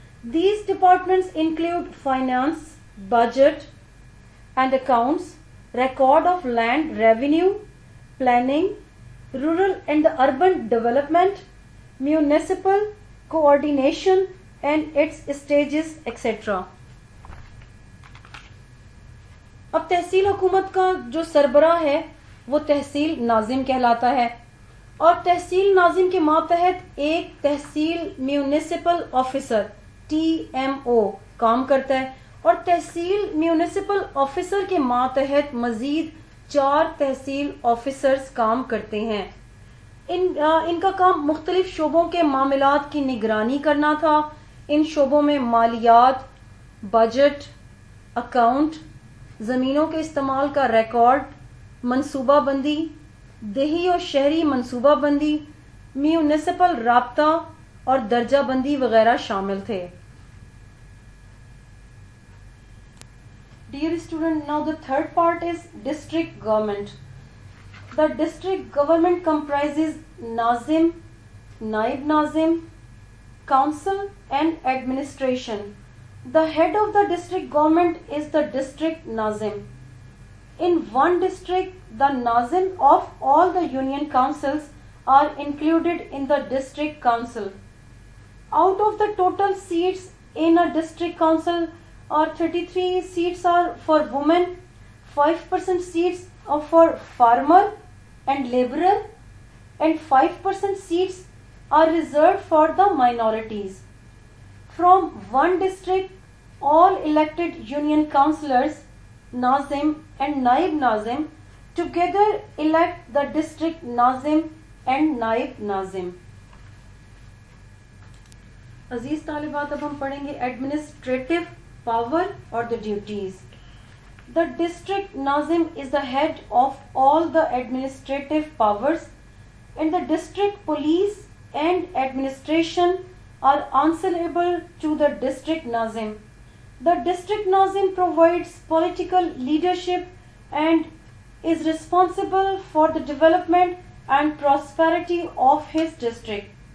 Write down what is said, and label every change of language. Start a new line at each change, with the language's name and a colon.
English: These departments include finance, budget and accounts, record of land revenue, planning, rural and urban development, municipal coordination and its stages, etc.
Urdu: اب تحصیل حکومت کا جو سربراہ ہے وہ تحصیل ناظم کہلاتا ہے، اور تحصیل ناظم کے ماتحت ایک تحصیل میونسپل آفیسر TMO کام کرتا ہے، اور تحصیل میونسپل آفیسر کے ماتحت مزید 4 تحصیل آفیسرز کام کرتے ہیں. ان کا کام مختلف شعبوں کے معاملات کی نگرانی کرنا تھا. ان شعبوں میں مالیات، بجٹ، اکاؤنٹ، زمینوں کے استعمال کا ریکارڈ، منصوبہ بندی، دیہی اور شہری منصوبہ بندی، میونسپل رابطہ اور درجہ بندی وغیرہ شامل تھے.
English: Dear student, now the third part is district government. The district government comprises Nazim, Naib Nazim, council and administration. The head of the district government is the district Nazim. In one district, the Nazim of all the union councils are included in the district council. Out of the total seats in a district council, 33 seats are for women, 5% seats are for farmer and laborer, and 5% seats are reserved for the minorities. From one district, all elected union councillors, Nazim and Naib Nazim, together elect the district Nazim and Naib Nazim.
Urdu: عزیز طالبات، اب ہم پڑھیں گے administrative power اور
English: the duties. The district Nazim is the head of all the administrative powers, and the district police and administration are answerable to the district Nazim. The district Nazim provides political leadership and is responsible for the development and prosperity of his district.